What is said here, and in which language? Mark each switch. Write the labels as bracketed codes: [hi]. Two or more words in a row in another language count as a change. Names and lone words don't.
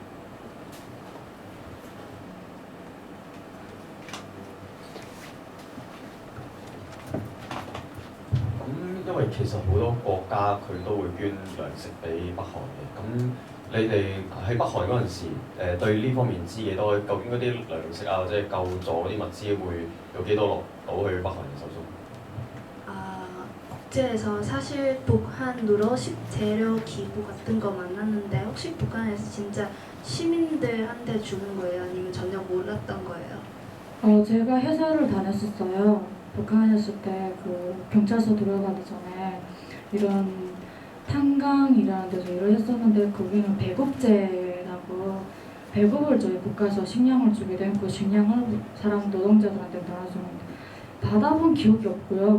[yue] 因為其實好多國家佢都會捐糧食俾北韓嘅，咁你哋喺北韓嗰陣時，對呢方面知幾多？究竟嗰啲糧食啊，或者救助嗰啲物資會有幾多落到去北韓人手中？ [ko] 그래서 사실 북한으로 재료 기부 같은 거 만났는데 혹시 북한에서 진짜 시민들한테 주는 거예요? 아니면 전혀 몰랐던 거예요? 제가 회사를 다녔었어요. 북한에 있을 때 그 경찰서 들어가기 전에 이런 탄광이라는 데서 일을 했었는데 거기는 배급제라고 배급을 저희 국가에서 식량을 주게 되면 그 식량을 사람 노동자들한테 나눠주는데 받아본 기억이 없고요.